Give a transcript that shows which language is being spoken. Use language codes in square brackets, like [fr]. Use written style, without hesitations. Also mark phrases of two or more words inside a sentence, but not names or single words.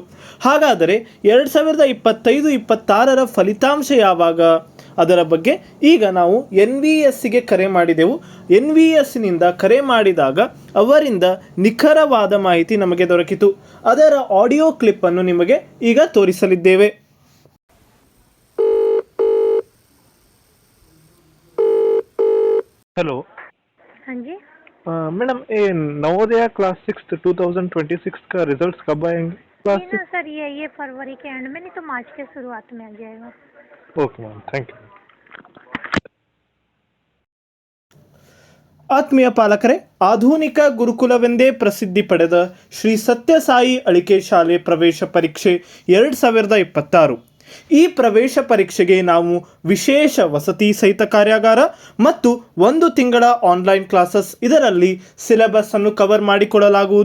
[kn] ಹಾಗಾದರೆ 2025-26ರ ಫಲಿತಾಂಶ ಯಾವಾಗ? ಅದರ ಬಗ್ಗೆ ಈಗ ನಾವು NVSಗೆ ಕರೆ ಮಾಡಿದೆವು. NVSನಿಂದ ಕರೆ ಮಾಡಿದಾಗ ಅವರಿಂದ ನಿಖರವಾದ ಮಾಹಿತಿ ನಮಗೆ ದೊರಕಿತು. ಅದರ ಆಡಿಯೋ ಕ್ಲಿಪ್ಪನ್ನು ನಿಮಗೆ ಈಗ ತೋರಿಸಲಿದ್ದೇವೆ. [hi] हेलो हाँ जी मैडम, ये नवोदय क्लास 6 2026 का रिजल्ट कब आएंगे? क्लास ना सर, ये फरवरी के एंड में, नहीं तो मार्च के शुरुआत में आ जाएगा. [en] OK ma'am, thank you. [kn] ಆತ್ಮೀಯ ಪಾಲಕರೇ, ಆಧುನಿಕ ಗುರುಕುಲವೆಂದೇ ಪ್ರಸಿದ್ಧಿ ಪಡೆದ ಶ್ರೀ ಸತ್ಯಸಾಯಿ ಅಳಿಕೆ ಶಾಲೆ ಪ್ರವೇಶ ಪರೀಕ್ಷೆ 2026. ಈ ಪ್ರವೇಶ ಪರೀಕ್ಷೆಗೆ ನಾವು ವಿಶೇಷ ವಸತಿ ಸಹಿತ ಕಾರ್ಯಾಗಾರ ಮತ್ತು 1 ತಿಂಗಳ [en] online classes, [kn] ಇದರಲ್ಲಿ ಸಿಲೆಬಸ್ ಅನ್ನು ಕವರ್ ಮಾಡಿಕೊಡಲಾಗುವುದು.